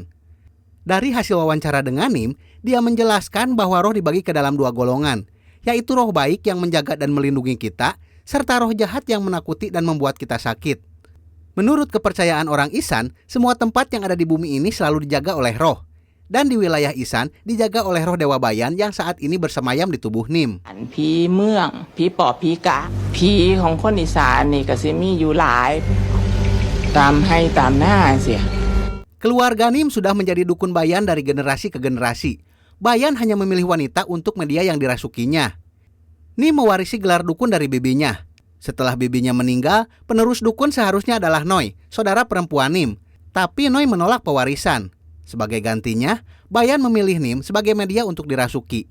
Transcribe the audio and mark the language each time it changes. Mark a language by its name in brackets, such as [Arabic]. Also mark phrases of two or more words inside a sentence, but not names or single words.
[Indonesian] Dari hasil wawancara dengan Nim, dia menjelaskan bahwa roh dibagi ke dalam dua golongan, yaitu roh baik yang menjaga dan melindungi kita, serta roh jahat yang menakuti dan membuat kita sakit. Menurut kepercayaan orang Isan, semua tempat yang ada di bumi ini selalu dijaga oleh roh. Dan di wilayah Isan dijaga oleh roh Dewa Bayan yang saat ini bersemayam di tubuh Nim. [Northeastern Thai] ผีเมืองผีปอบผีกะผีของคนอีสานนี่ก็สิมีอยู่หลายตามให้ตามหน้าเสีย [Indonesian] Keluarga Nim sudah menjadi dukun Bayan dari generasi ke generasi. Bayan hanya memilih wanita untuk media yang dirasukinya. Nim mewarisi gelar dukun dari bibinya. Setelah bibinya meninggal, penerus dukun seharusnya adalah Noi, saudara perempuan Nim. Tapi Noi menolak pewarisan. Sebagai gantinya, Bayan memilih Nim sebagai media untuk dirasuki.